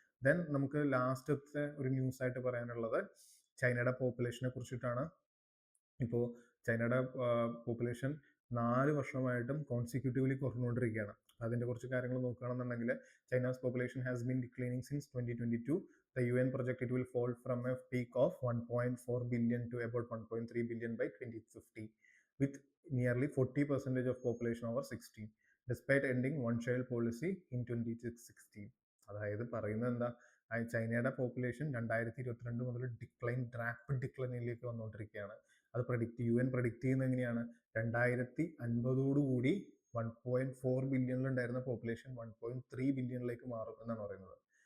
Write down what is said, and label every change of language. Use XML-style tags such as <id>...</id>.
<ml>Then നമുക്ക് ലാസ്റ്റത്തെ ഒരു ന്യൂസ് ആയിട്ട് പറയാനുള്ളത് ചൈനയുടെ പോപ്പുലേഷനെ കുറിച്ചിട്ടാണ്. ഇപ്പോൾ ചൈനയുടെ പോപ്പുലേഷൻ 4 വർഷമായിട്ടും കോൺസിക്യൂട്ടീവ്ലി കുറഞ്ഞുകൊണ്ടിരിക്കുകയാണ്. അതിന്റെ കുറച്ച് കാര്യങ്ങൾ നോക്കുകയാണെന്നുണ്ടെങ്കിൽ</ml> <en>China's population has been declining since 2022. The UN project it will fall from a peak of 1.4 billion to about 1.3 billion by 2050, with nearly 40% of population over 16, despite ending one-child policy in 2016.</en> <ml>അതായത് പറയുന്നത് എന്താ, ചൈനയുടെ population 2022 മുതൽ rapid ഡിക്ലൈനിലേക്ക് വന്നുകൊണ്ടിരിക്കുകയാണ്. അത് UN predict ചെയ്യുന്നത് എങ്ങനെയാണ്, 2050 1.4 ബില്യണിൽ ഉണ്ടായിരുന്ന പോപ്പുലേഷൻ 1.3 ബില്യണിലേക്ക് മാറും എന്നാണ് പറയുന്നത്.</ml>